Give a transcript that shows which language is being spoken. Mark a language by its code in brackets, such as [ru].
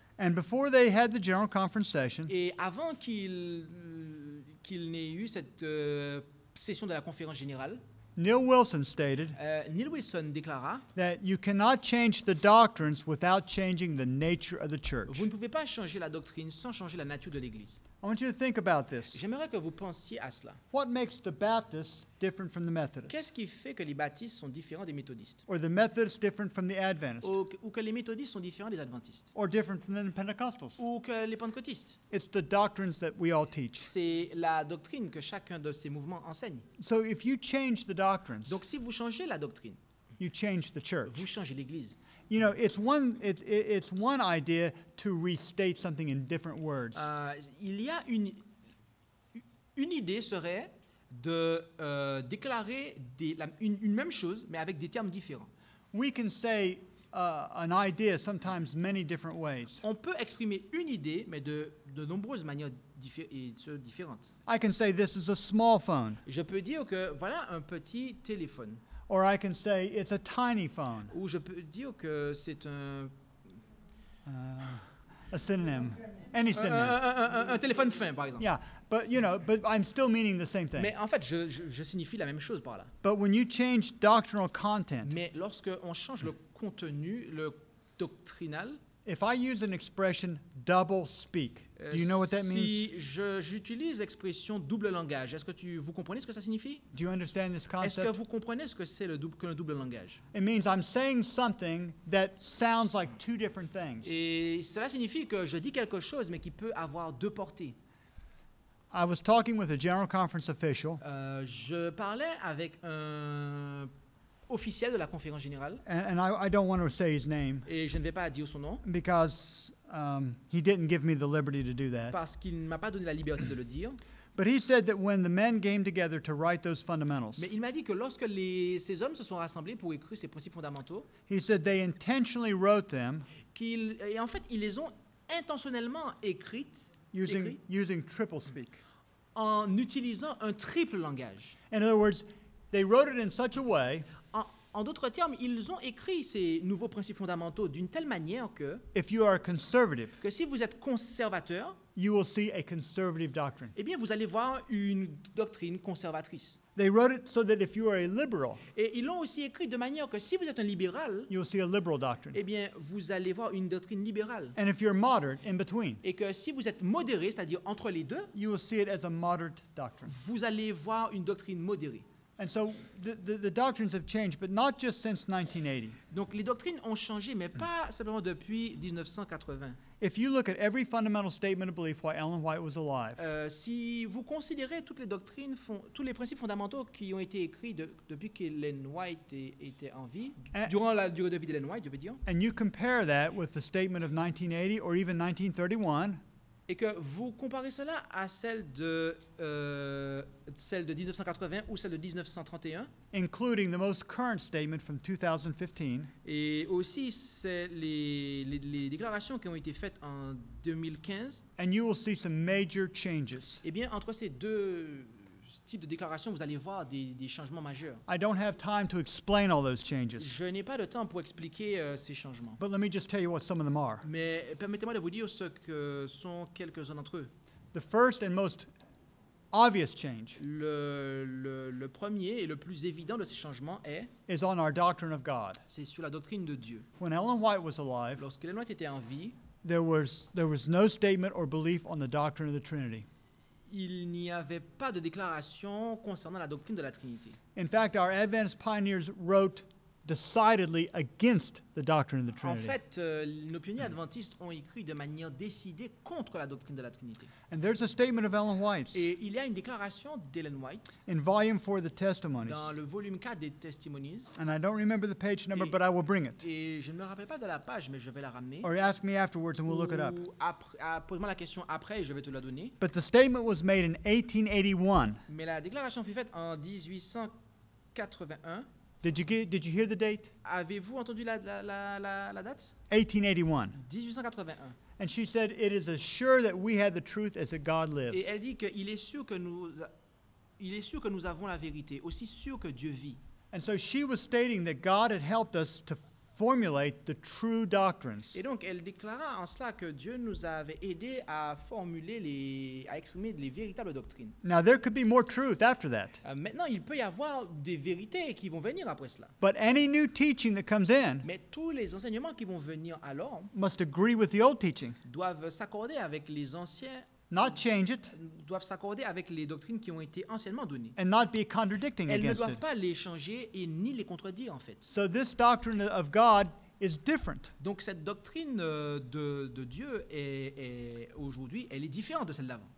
[en] And before they had the General Conference session, [fr] Et avant qu'il n'ait eu cette session de la conférence générale, [en] Neil Wilson stated [fr] Neil Wilson déclara, [en] that you cannot change the doctrines without changing the nature of the church. [fr] vous ne pouvez pas changer la doctrine sans changer la nature de l'Église. [en] I want you to think about this. [fr] J'aimerais que vous pensiez à cela. [en] What makes the Baptists different from the Methodists? [fr] Qu'est-ce qui fait que les baptistes sont différents des méthodistes? [en] Or the Methodists different from the Adventists? [fr] Ou que les méthodistes sont différents des adventistes? [en] Or different from the Pentecostals? [fr] Ou que les pentecôtistes? [en] It's the doctrines that we all teach. [fr] C'est la doctrine que chacun de ces mouvements enseigne. [en] So if you change the doctrines, [fr] Donc si vous changez la doctrine, [en] you change the church. [fr] vous changez l'Église. [en] You know, it's one idea to restate something in different words. [fr] Il y a une idée serait de déclarer une même chose, mais avec des termes différents. [en] We can say an idea sometimes many different ways. [fr] On peut exprimer une idée, mais de nombreuses manières différentes. [en] I can say this is a small phone, [fr] Je peux dire que voilà un petit téléphone, [en] or I can say it's a tiny phone, [fr] ou je peux dire que c'est [en] a synonym, any synonym. [fr] un téléphone fin, par exemple. [en] Yeah, but I'm still meaning the same thing. [fr] Mais en fait, je signifie la même chose par là. [en] But when you change doctrinal content, [fr] Mais lorsque on change le contenu, le doctrinal, [en] if I use an expression double speak, do you know what that means? [fr] si j'utilise l'expression double langage, est-ce que vous comprenez ce que ça signifie? [en] Do you understand this [fr] Est-ce que [en] concept? [fr] vous comprenez ce que c'est le double langage? [en] It means I'm saying something that sounds like two different things. [fr] Et cela signifie que je dis quelque chose, mais qui peut avoir deux portées. [en] I was talking with a General Conference official, [fr] Je parlais avec un officiel de la conférence générale, [en] and I don't want to say his name [fr] et je ne vais pas dire son nom, [en] because he didn't give me the liberty to do that. [fr] parce qu'il ne m'a pas donné la liberté de le dire. [en] But he said that when the men came together to write those fundamentals, [fr] Mais il m'a dit que lorsque ces hommes se sont rassemblés pour écrire ces principes fondamentaux, [en] he said they intentionally wrote them [fr] et en fait, ils les ont intentionnellement écrites [en] using triple speak. [fr] en utilisant un triple langage. [en] In other words, they wrote it in such a way, [fr] En d'autres termes, ils ont écrit ces nouveaux principes fondamentaux d'une telle manière [en] if you are conservative, [fr] que si vous êtes conservateur, [en] you will see a conservative doctrine. [fr] eh bien, vous allez voir une doctrine conservatrice. [en] They wrote it so that if you are a liberal, [fr] Et ils l'ont aussi écrit de manière que si vous êtes un libéral, [en] you'll see a liberal doctrine. [fr] eh bien, vous allez voir une doctrine libérale. [en] And if you're moderate, in between, [fr] Et que si vous êtes modéré, c'est-à-dire entre les deux, [en] you will see it as a moderate doctrine. [fr] vous allez voir une doctrine modérée. [en] And so the doctrines have changed, but not just since 1980. [fr] Donc les doctrines ont changé, mais pas simplement depuis 1980. [en] If you look at every fundamental statement of belief why Ellen White was alive, [fr] Si vous considérez toutes les doctrines, tous les principes fondamentaux qui ont été écrits depuis qu'Ellen White était en vie, durant la durée de vie d'Ellen White, je veux dire, [en] and you compare that with the statement of 1980 or even 1931, [fr] et que vous comparez cela à celle de 1980 ou celle de 1931, [en] including the most current statement from 2015, [fr] et aussi c'est les déclarations qui ont été faites en 2015, [en] and you will see some major changes. [fr] eh bien, entre ces deux types de déclarations, vous allez voir des changements majeurs. [en] I don't have time to explain all those changes, [fr] Je n'ai pas de temps pour expliquer ces changements. [en] but let me just tell you what some of them are. [fr] Mais permettez-moi de vous dire ce que sont quelques-uns d'entre eux. [en] The first and most obvious change [fr] Le premier et le plus évident de ces changements [en] is on our doctrine of God. [fr] c'est sur la doctrine de Dieu. [en] When Ellen White was alive, [fr] Lorsque Ellen White était en vie, [en] there was no statement or belief on the doctrine of the Trinity. [fr] il n'y avait pas de déclaration concernant la doctrine de la Trinité. [en] In fact, our Adventist pioneers wrote decidedly against the doctrine of the [fr] En [en] Trinity. [fr] fait, nos pionniers adventistes ont écrit de manière décidée contre la doctrine de la Trinité. [en] And there's a statement of Ellen White's [fr] Et il y a une déclaration d'Ellen White [en] in volume 4 of the Testimonies. [fr] dans le volume 4 des Testimonies. [en] And I don't remember the page number, but I will bring it. [fr] Et je ne me rappelle pas de la page, mais je vais la ramener. [en] Or ask me afterwards and we'll look it up. [fr] Ou pose-moi la question après et je vais te la donner. [en] But the statement was made in 1881. [fr] Mais la déclaration fut faite en 1881. [en] Did you hear the date? [fr] Avez-vous entendu la date? [en] 1881. [fr] 1881. [en] And she said, "It is assured that we have the truth as that God lives." [fr] Et elle dit qu'il est sûr que nous avons la vérité, aussi sûr que Dieu vit. [en] And so she was stating that God had helped us to formulate the true doctrines. [fr] Et donc, elle déclara en cela que Dieu nous avait aidés à formuler à exprimer les véritables doctrines. [en] Now, there could be more truth after that. [fr] Maintenant, il peut y avoir des vérités qui vont venir après cela. [en] But any new teaching that comes in [fr] Mais tous les enseignements qui vont venir alors [en] must agree with the old teaching, [fr] doivent s'accorder avec les anciens, [en] not change it, [fr] doivent s'accorder avec les doctrines qui ont été anciennement données. [en] and not be contradicting [fr] Elles ne [en] against [fr] doivent [en] it. [fr] pas les changer et ni les contredire en fait. [en] So this doctrine of God is different. [fr] Donc cette doctrine de Dieu est aujourd'hui, elle est différente de celle d'avant.